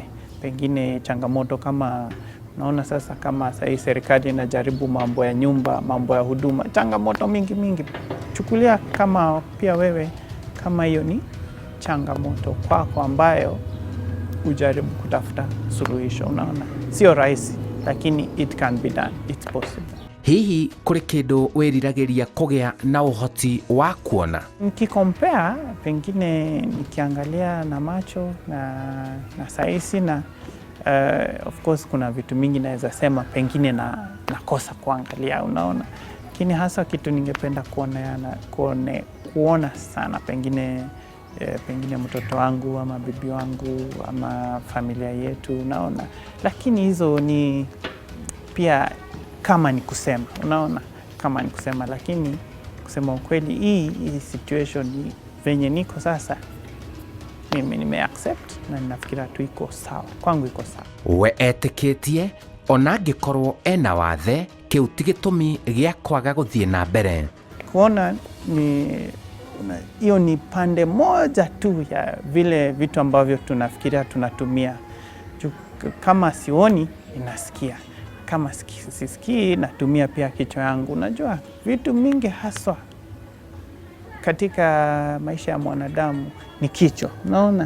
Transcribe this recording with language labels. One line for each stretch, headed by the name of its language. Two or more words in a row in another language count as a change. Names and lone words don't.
Swahili: Pengine changamoto kama, naona sasa kama sasa serikali inajaribu mambo ya nyumba, mambo ya huduma, changamoto mingi. Chukulia kama pia wewe kama hiyo ni changamoto kwako ambayo ujaribu kutafuta suluhisho, unaona. Sio rahisi, lakini
English: it can be done, it's possible.
Kikuyu: Hihi kuri kindu wiriragiria kugea na uhoti wa kuona? Nikikompea,
Swahili: pengine nikiangalia na macho na saisi na
English: of course
Swahili: kuna vitu mingi naweza sema pengine nakosa kuangalia, unaona. Lakini hasa kitu ningependa kuona sana pengine mtoto wangu ama bibi wangu ama familia yetu, unaona. Lakini hizo ni pia kama ni kusema, unaona, kama ni kusema. Lakini kusema ukweli, hii situation venye niko sasa, mimi nime-accept na ninafikira tu iko sawa, kwangu iko sawa.
Kikuyu: We etikitie ona ngikorwo ena wathe, kiu ti gitumi gia kwaga guthie na mbere.
Swahili: Kuona hiyo ni pande moja tu ya vile vitu ambavyo tunafikiria tunatumia. Kama sioni, inasikia. Kama sisikii, natumia pia kichwa yangu. Unajua vitu mingi haswa katika maisha ya mwanadamu ni kichwa, unaona.